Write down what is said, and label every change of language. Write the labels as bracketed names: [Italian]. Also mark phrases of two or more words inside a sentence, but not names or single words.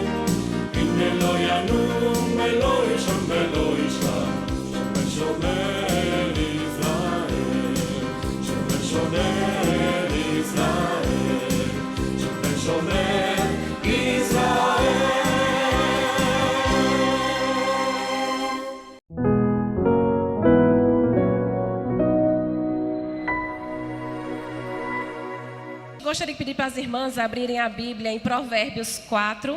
[Hebrew] הנה לא ינום ולא יישן שומר ישראל. שומר שומר ישראל. שומר שומר ישראל. [Portuguese] Gostaria de pedir para as irmãs abrirem a Bíblia em Provérbios 4.